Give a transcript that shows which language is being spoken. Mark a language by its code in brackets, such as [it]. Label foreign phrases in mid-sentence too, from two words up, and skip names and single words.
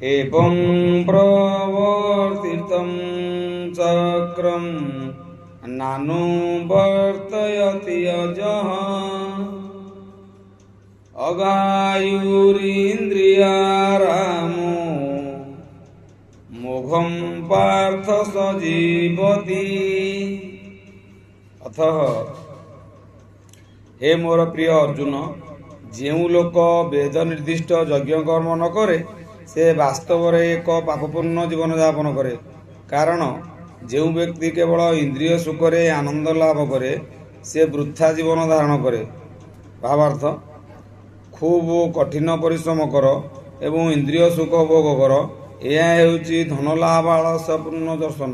[sa] एवं प्रवर्तितं चक्रं नानुवर्तयति अजः अगायुरिन्द्रियारामो मोघं पार्थ स जीवति। [or] ଅତଃ ହେ ମୋର ପ୍ରିୟ ଅର୍ଜୁନ, ଯେଉଁ ଲୋକ ବେଦ ନିର୍ଦ୍ଦିଷ୍ଟ ଯଜ୍ଞ କର୍ମ ନ କରେ ସେ ବାସ୍ତବରେ ଏକ ପାପପୂର୍ଣ୍ଣ ଜୀବନଯାପନ କରେ। କାରଣ ଯେଉଁ ବ୍ୟକ୍ତି କେବଳ ଇନ୍ଦ୍ରିୟ ସୁଖରେ ଆନନ୍ଦ ଲାଭ କରେ ସେ ବୃଥା ଜୀବନ ଧାରଣ କରେ। ଭାବାର୍ଥ, ଖୁବ୍ କଠିନ ପରିଶ୍ରମ କର ଏବଂ ଇନ୍ଦ୍ରିୟ ସୁଖ ଭୋଗ କର, ଏହା ହେଉଛି ଧନଲାଭ ଆଳସ୍ୟପୂର୍ଣ୍ଣ ଦର୍ଶନ।